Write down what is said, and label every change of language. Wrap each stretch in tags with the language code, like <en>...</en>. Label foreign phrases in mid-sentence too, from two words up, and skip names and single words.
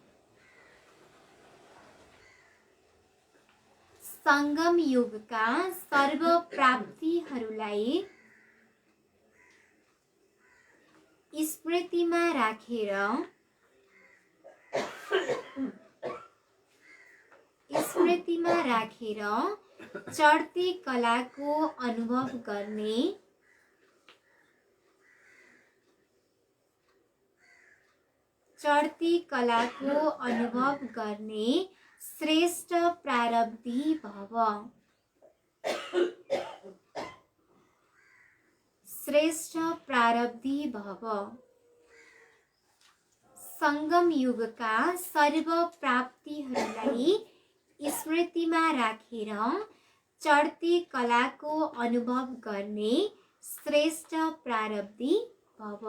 <ne>स्मृतिमा राखेर चढ्ती कलाको अनुभव गर्ने श्रेष्ठ प्रारब्धी भव। श्रेष्ठ प्रारब्धी भव। संगम युगका सर्व प्राप्तिहरूलाई स्मृतिमा राखेर चढ्ती कलाको अनुभव गर्ने श्रेष्ठ प्रारब्धी भव।</ne>